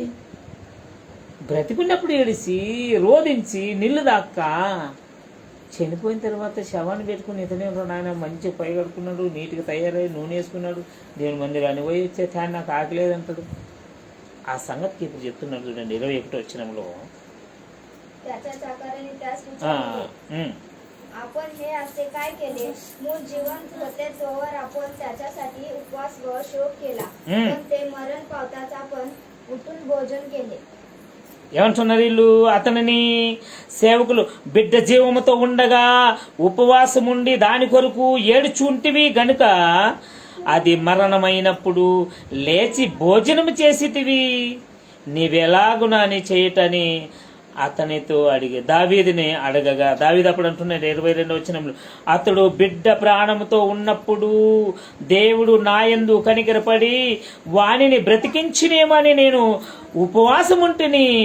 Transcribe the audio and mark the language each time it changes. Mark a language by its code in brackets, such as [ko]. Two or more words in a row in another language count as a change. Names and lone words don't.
[te] బ్రతికున్నప్పుడు ఏడిసి రోధించి నీళ్ళు దాక్క చనిపోయిన తర్వాత శవాన్ని పెట్టుకుని ఇతనే నాయన మంచిగా పై కడుక్కున్నాడు, నీట్గా తయారై నూనె వేసుకున్నాడు, దేవుని మందిరాన్ని పోయి వచ్చే తాను నాకు ఆకలేదంటాడు. ఆ సంగతికి ఇప్పుడు చెప్తున్నాడు చూడండి 21వ వచనంలో. [mr] त्याच्या चाकराने त्यास विचारले, आपण हे असे काय केले? मूळ जिवंत होते तोवर आपण त्याच्यासाठी उपवास व शोक केला, पण ते मरण पावताच आपण उठून भोजन केले. [te] ఏమంటున్నారు వీళ్ళు? అతనిని సేవకులు బిడ్డ జీవముతో ఉండగా ఉపవాసం ఉండి దాని కొరకు ఏడుచుంటివి గనుక అది మరణమైనప్పుడు లేచి భోజనం చేసితివి, నీవెలాగునా అని చేయటని అతనితో దావీదుని అడగగా, దావీదు అప్పుడు అంటున్నాడు 22వ వచనంలో, అతడు బిడ్డ ప్రాణముతో ఉన్నప్పుడు దేవుడు నాయందు కనికరపడి వానిని బ్రతికించినేమని నేను ఉపవాసం ఉంటిని.